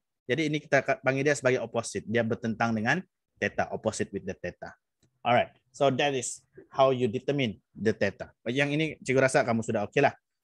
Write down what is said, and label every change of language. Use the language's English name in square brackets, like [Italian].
[Malay] Jadi ini kita panggil dia sebagai opposite. Dia bertentang dengan theta. [English] Opposite with the theta. Alright. So that is how you determine the theta. [Malay] Yang ini cikgu rasa kamu sudah oke lah.